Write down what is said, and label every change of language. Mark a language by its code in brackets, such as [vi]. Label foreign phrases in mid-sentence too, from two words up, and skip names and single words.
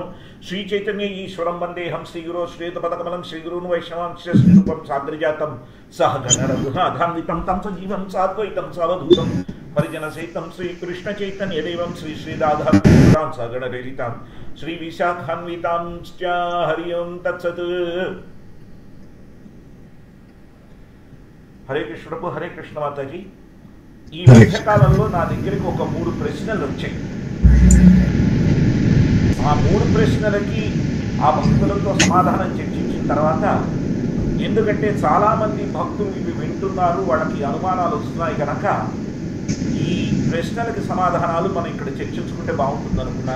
[sa] श्रीचैतन्य ईश्वरं वन्देऽहं श्रीगुरो श्रीयुतपदकमलं श्रीगुरून् वैष्णवांश्च श्रीरूपं साग्रजातं सहगणरघुनाथान्वितं तं सजीवं साद्वैतं सावधूतं परिजनसहितं श्रीकृष्णचैतन्यदेवं श्रीराधां सगणललितां श्रीविशाखान्वितांश्च. हरि ओं तत्सत्. [te] హరే కృష్ణ ప్రభు. హరే కృష్ణ మాతాజీ. ఈ మధ్యకాలంలో నా దగ్గరికి ఒక 3 ప్రశ్నలు వచ్చాయి. ఆ 3 ప్రశ్నలకి ఆ భక్తులతో సమాధానం చర్చించిన తర్వాత, ఎందుకంటే చాలామంది భక్తులు ఇవి వింటున్నారు, వాళ్ళకి అనుమానాలు వస్తున్నాయి కనుక ఈ ప్రశ్నలకి సమాధానాలు మనం ఇక్కడ చర్చించుకుంటే బాగుంటుంది అనుకున్నాను.